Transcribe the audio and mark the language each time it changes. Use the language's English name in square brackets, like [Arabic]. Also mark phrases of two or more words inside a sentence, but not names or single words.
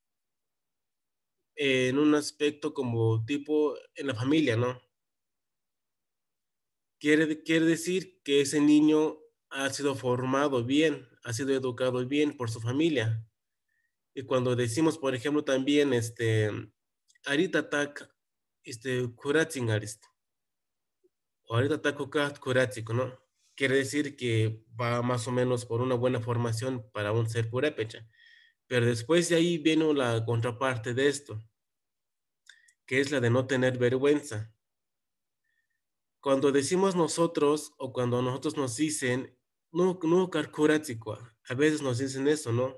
[Spanish] En un aspecto como tipo en la familia, ¿no? Quiere decir que ese niño ha sido formado bien, ha sido educado bien por su familia. Y cuando decimos, por ejemplo, también, ahorita [Purepecha] tak, kuratsin arist, [Spanish] o ahorita [Purepecha] tak kuratiko, [Spanish] ¿no? Quiere decir que va más o menos por una buena formación para un ser purépecha. Pero después de ahí viene la contraparte de esto, que es la de no tener vergüenza. Cuando decimos nosotros o cuando nosotros nos dicen, no kuratiko, a veces nos dicen eso, ¿no?